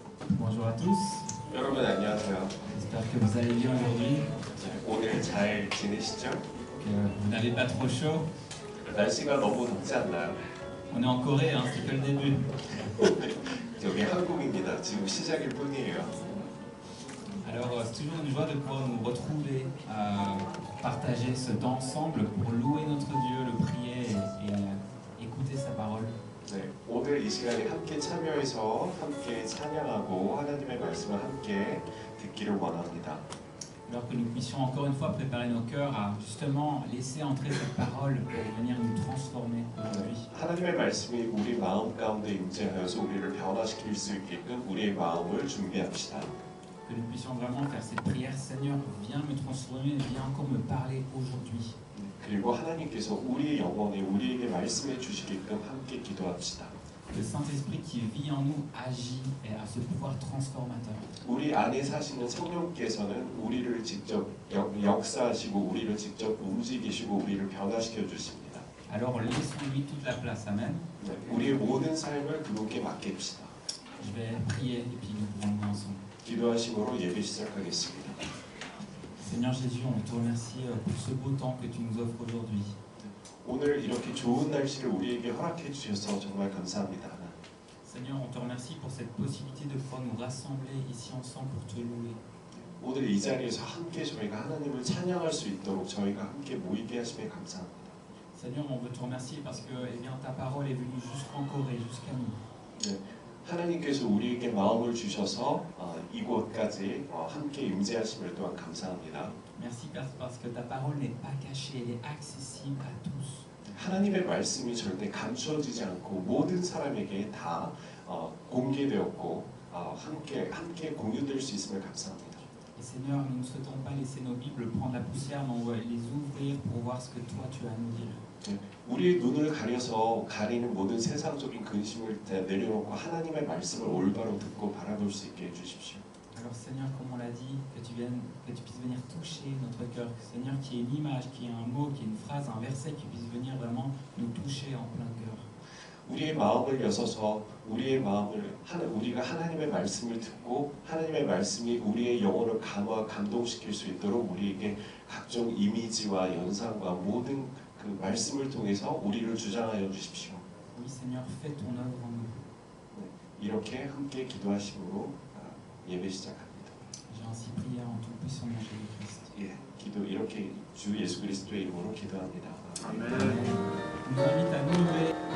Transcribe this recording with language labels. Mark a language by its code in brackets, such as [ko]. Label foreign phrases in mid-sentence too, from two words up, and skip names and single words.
[fr] Bonjour à tous, [ko] 여러분 안녕하세요. [fr] j'espère que vous allez bien aujourd'hui, [ko] 오늘 잘 지내시죠? [fr] que vous n'avez pas trop chaud. [ko] 날씨가 너무 덥지 않나요? [fr] On est en Corée, hein, c'est que le début. [ko] 여기 한국입니다. 지금 시작일 뿐이에요. [fr] Alors c'est toujours une joie de pouvoir nous retrouver, pour partager ce temps ensemble, pour louer notre Dieu, le prier et écouter sa parole. [ko] 네, 오늘 이 시간에 함께 참여해서 함께 찬양하고 하나님의 말씀을 함께 듣기를 원합니다. [fr] Alors que nous puissions encore une fois préparer nos cœurs à justement laisser entrer cette parole pour venir nous transformer aujourd'hui. [ko] 하나님의 말씀이 우리 마음 가운데 임재하여서 우리를 변화시킬 수 있게끔 우리의 마음을 준비합시다. [fr] Que nous puissions vraiment faire cette prière, Seigneur, viens me transformer, viens encore me parler aujourd'hui. [ko] 그리고 하나님께서 우리의 영혼에 우리에게 말씀해 주시게끔 함께 기도합시다. [fr] Le Saint-Esprit qui vit en nous agit et a ce pouvoir transformateur. [ko] 우리 안에 사시는 성령께서는 우리를 직접 역사하시고 우리를 직접 움직이시고 우리를 변화시켜 주십니다. [fr] Alors laissons-lui toute la place, Amen. [ko] 네, 우리의 모든 삶을 그분께 맡깁시다. [fr] Je vais prier et puis nous pourrons louer ensemble. [ko] 기도하심으로 예배 시작하겠습니다. [fr] Seigneur Jésus, on te remercie pour ce beau temps que tu nous offres aujourd'hui. [ko] 오늘 이렇게 좋은 날씨를 우리에게 허락해 주셔서 정말 감사합니다. [fr] Seigneur, on te remercie pour cette possibilité de pouvoir nous rassembler ici ensemble pour te louer. [ko] 오늘 이 자리에서 함께 저희가 하나님을 찬양할 수 있도록 저희가 함께 모이게 하심에 감사합니다. [fr] Seigneur, on veut te remercier parce que eh bien, ta parole est venue jusqu'en Corée, jusqu'à nous. [ko] 네, 하나님께서 우리에게 마음을 주셔서 이곳까지 함께 임재하심을 또한 감사합니다. [fr] Merci parce que ta parole n'est pas cachée, elle est accessible à tous. [ko] 하나님의 말씀이 절대 감추어지지 않고 모든 사람에게 다 공개되었고 함께 공유될 수 있음을 감사합니다. [fr] Et Seigneur, nous ne souhaitons pas laisser nos Bibles prendre la poussière, mais on va les ouvrir pour voir ce que toi tu as à nous dire. [ko] 우리의 눈을 가려서 가리는 모든 세상적인 근심을 내려놓고 하나님의 말씀을 올바로 듣고 바라볼 수 있게 해주십시오. [fr] Alors Seigneur, comme on l'a dit, que tu puisses venir toucher notre cœur. Seigneur, qu'il y ait une image, qu'il y ait un mot, qu'il y ait une phrase, un verset qui puisse venir vraiment nous toucher en plein cœur. [ko] 우리의 마음을 여서서 우리가 하나님의 말씀을 듣고 하나님의 말씀이 우리의 영혼을 감동시킬 수 있도록 우리에게 각종 이미지와 연상과 모든 그 말씀을 통해서 우리를 주장하여 주십시오. [fr] Oui, Seigneur, fais ton œuvre en nous. [ko] 이렇게 함께 기도하심으로 예배 시작합니다. [fr] J'ai ainsi prié en tout puissant nom de Jésus-Christ. [ko] 예, 기도 이렇게 주 예수 그리스도의 이름으로 기도합니다. Amen. [fr] Nous invite à nous lever.